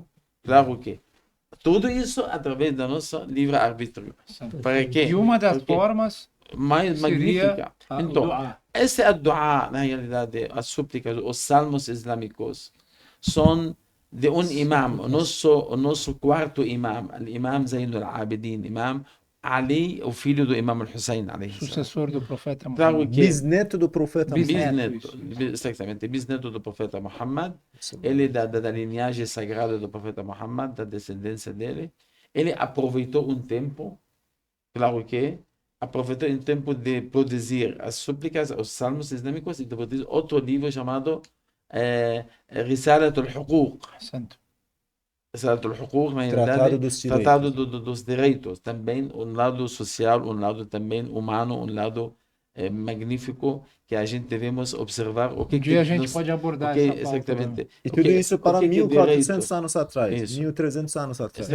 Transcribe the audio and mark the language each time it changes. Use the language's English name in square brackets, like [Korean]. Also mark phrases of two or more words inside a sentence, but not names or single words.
[Portuguese] Claro que tudo isso através do nosso livre-arbítrio. Santo. Para quê? E uma das Porque formas mais seria magnífica. o Então, dua. essa é a dua, na realidade, as súplicas, os salmos islâmicos, são de um imam, o nosso quarto imam, o imam Zayn al-Abidin, imam Ali, o filho do imam al-Hussein, Sucessor do profeta Claro Muhammad. que Bisneto do profeta Bisneto. exatamente, bisneto do profeta Muhammad, ele é da linhagem sagrada do profeta Muhammad, da descendência dele. Ele aproveitou um tempo, claro que aproveitou um tempo de produzir as súplicas, os salmos islâmicos, e de produzir outro livro chamado Risalat al-Huquq. Santo. Risalat al-Huquq, na Tratado realidade, dos Tratado Direitos. dos Direitos. Também um lado social, um lado também humano, um lado magnífico que a gente devemos observar. O que Um dia a gente nos- pode abordar o que- essa pauta. exatamente. E O tudo que- isso o para que é 1400 direito? anos atrás, Isso. 1300 anos atrás.